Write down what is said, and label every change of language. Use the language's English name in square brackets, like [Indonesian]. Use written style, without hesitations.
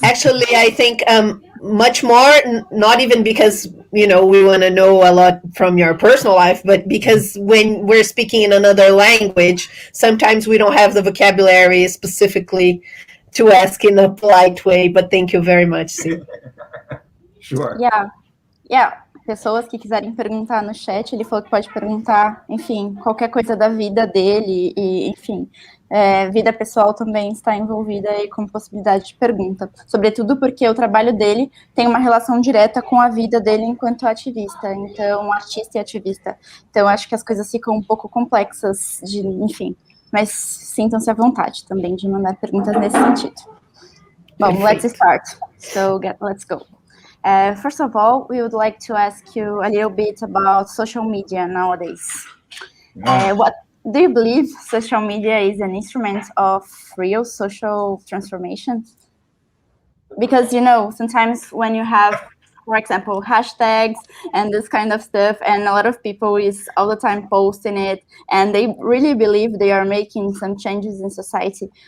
[English] Actually, I think much more, not even because, we want to know a lot from your personal life, but because when we're speaking in another language, sometimes we don't have the vocabulary specifically to ask in a polite way. But thank you very much, Steve. Sure. Yeah. [Portuguese] Pessoas que quiserem perguntar no chat, ele falou que pode perguntar, enfim, qualquer coisa da vida dele e, enfim, vida pessoal também está envolvida aí com possibilidade de pergunta, sobretudo porque o trabalho dele tem uma relação direta com a vida dele enquanto ativista, então, artista e ativista. Então, acho que as coisas ficam um pouco complexas, enfim, mas sintam-se à vontade também de mandar perguntas nesse sentido. [English] Bom, let's start. So, let's go. First of all, we would like to ask you a little bit about social media nowadays. What do you believe social media is an instrument of real social transformation? Because, sometimes when you have, for example, hashtags and this kind of stuff, and a lot of people is all the time posting it, and they really believe they are making some changes in society.